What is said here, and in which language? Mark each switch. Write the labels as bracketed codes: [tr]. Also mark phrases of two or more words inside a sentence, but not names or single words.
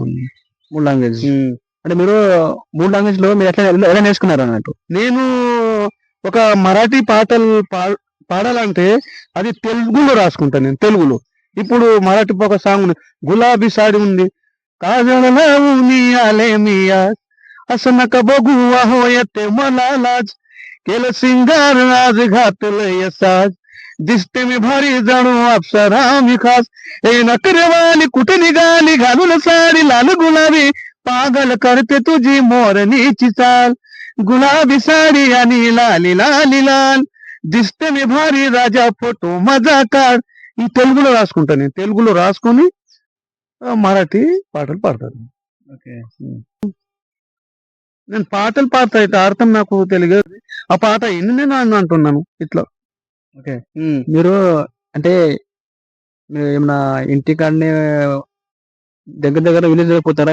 [te] 3 లాంగ్వేజ్ అంటే మీరు 3 లాంగ్వేజ్ లో మీరు ఎలా నేర్చుకున్నారు అన్నట్టు? నేను ఒక మరాఠీ పాటలు పాడాలంటే అది తెలుగులో రాసుకుంటాను నేను, తెలుగులో. ఇప్పుడు మరాఠీ ఒక సాంగ్ ఉంది, గులాబీ సాడి ఉంది. [mr] काजळे मिया असं नका बघू हो येते मला लाज केलं सिंगार आज घातलंय साज दिसते मी भारी जाणू अप्सरा मी खास हे नकरेवाली कुठे निघाली घालून साडी लाल गुलाबी पागल करते तुझी मोरणीची चाल गुलाबी साडी आणि लाली लाली लाल दिसते मी भारी राजा फोटो मजा काढ. [te] ఈ తెలుగులో రాసుకుంటాను నేను. తెలుగులో రాసుకొని మరాఠీ పాటలు పాడతాను. నేను పాటలు పాడతా, అయితే అర్థం నాకు తెలియదు. ఆ పాట ఎన్ని నేను అంటున్నాను ఇట్లా. ఓకే, మీరు అంటే ఏమన్నా ఇంటికాడనే దగ్గర విలేజ్ పోతారా?